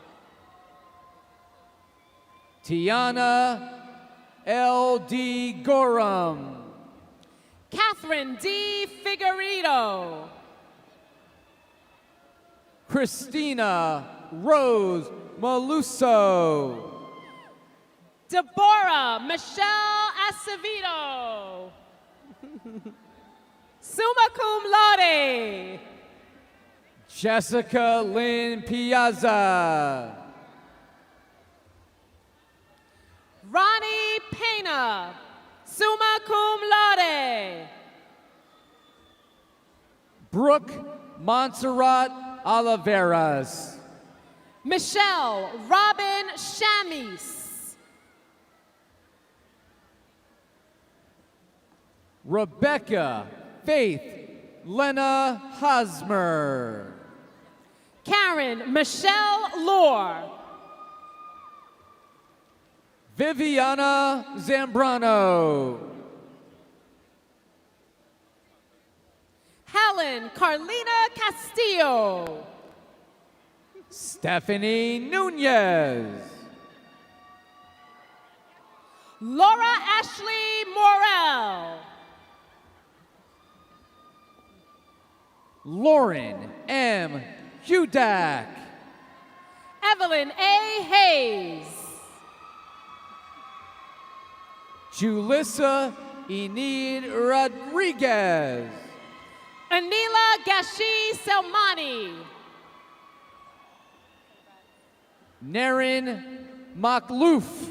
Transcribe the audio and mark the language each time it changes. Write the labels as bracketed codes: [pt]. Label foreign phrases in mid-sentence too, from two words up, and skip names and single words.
[en] Tiana L.D. Gorham. Catherine D. Figueredo. Christina Rose Maluso. Deborah Michelle Acevedo. [la] Summa cum laude. [en] Jessica Lynn Piazza. Ronnie Dana, [la] summa cum laude. [en] Brooke Montserrat Oliveras. Michelle Robin Shamis. Rebecca Faith Lena Hosmer. Karen Michelle Lohr. Viviana Zambrano. Helen Carlina Castillo. Stephanie Nunez. Laura Ashley Morel. Lauren M. Hudak. Evelyn A. Hayes. Julissa Enid Rodriguez. Anila Gashi Selmani. Naren Makhlouf.